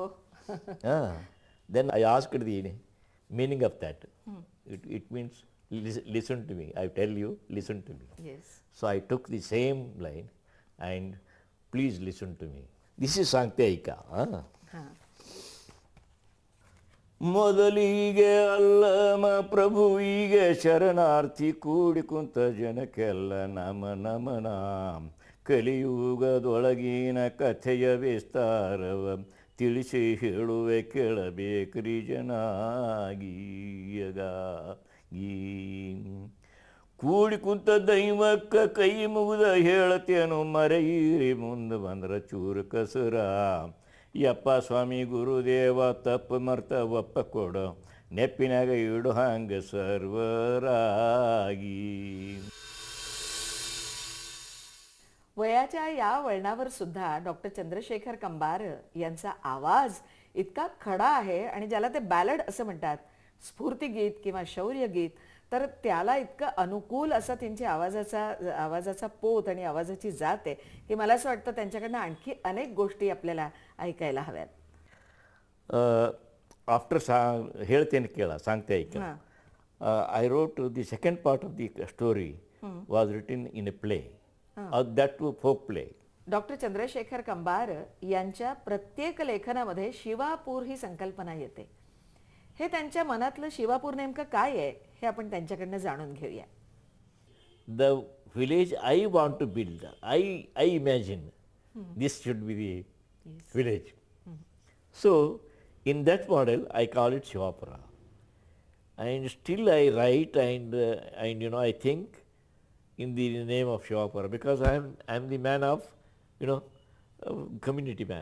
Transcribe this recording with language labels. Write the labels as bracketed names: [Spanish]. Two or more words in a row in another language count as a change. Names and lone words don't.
[English] Then I asked the meaning of that. It means listen to me. I tell you, listen to me. Yes. So I took the same line and please listen to me. This is Sangte Aika. [Kannada] ಮೊದಲಿಗೆ ಅಲ್ಲಮ ಪ್ರಭುವಿಗೆ ಶರಣಾರ್ಥಿ ಕೂಡಿ ಕುಂತ ಜನಕ್ಕೆಲ್ಲ ನಮ ನಮನ. ಕಲಿಯುಗದೊಳಗಿನ ಕಥೆಯ ವಿಸ್ತಾರವ ತಿಳಿಸಿ ಹೇಳುವೆ ಕೇಳಬೇಕ್ರಿ ಜನಾಗೀಯಗಾಗಿ. ಕೂಡಿ ಕುಂತ ದೈವಕ್ಕ ಕೈ ಮುಗಿದ ಹೇಳ್ತೇನು ಮರೆಯಿರಿ ಮುಂದೆ ಬಂದ್ರ ಚೂರು ಕಸರ. ಯಪ್ಪ ಸ್ವಾಮಿ ಗುರುದೇವ ತಪ್ಪು ಮರ್ತ ಒಪ್ಪ ಕೊಡು ನೆಪ್ಪಿನಾಗ ಇಡು ಹಂಗ ಸರ್ವರಾಗಿ. [Marathi] वयाच्या या वळणावर सुद्धा डॉक्टर चंद्रशेखर कंबार यांचा आवाज इतका खडा आहे आणि ज्याला ते बॅलड असं म्हणतात, स्फूर्तिगीत किंवा शौर्यगीत, तर त्याला इतकं अनुकूल असा त्यांची आवाजाचा पोत आणि आवाजाची जात आहे की मला असं वाटतं त्यांच्याकडनं आणखी अनेक गोष्टी आपल्याला ऐकायला हव्यात. आफ्टर [Kannada] ಹೇಳ್ತೇನೆ ಕೇಳ [Marathi] सांगते ऐका. [English] I wrote the second part of the story was written in a play. That too folk play. [Marathi] डॉक्टर चंद्रशेखर कंबार यांच्या प्रत्येक लेखनामध्ये शिवापूर ही संकल्पना येते. हे त्यांच्या मनातलं शिवापूर नेमकं काय आहे हे आपण त्यांच्याकडनं जाणून घेऊया. [English] The village I want to build, I imagine this should be the village. So in that model I call it Shivapura. And still I write and I think in the name of Shivapura because I am the man of community man.